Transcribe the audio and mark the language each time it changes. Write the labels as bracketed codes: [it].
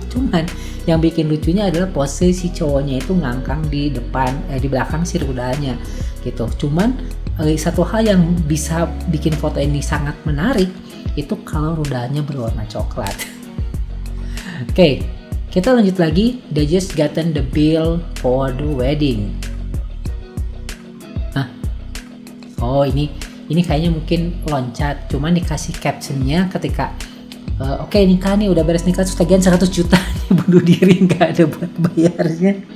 [id] Cuman yang bikin lucunya adalah pose si cowoknya itu ngangkang di belakang si rudalnya gitu. Cuman satu hal yang bisa bikin foto ini sangat menarik itu kalau rudalnya berwarna coklat. Oke, Kita lanjut lagi. [en] They just gotten the bill for the wedding. Hah? [id] Oh, ini kayaknya mungkin loncat, cuman dikasih captionnya ketika oke, nikah nih, udah beres nikah, terus tagihan 100 juta bunuh diri, nggak ada buat bayarnya.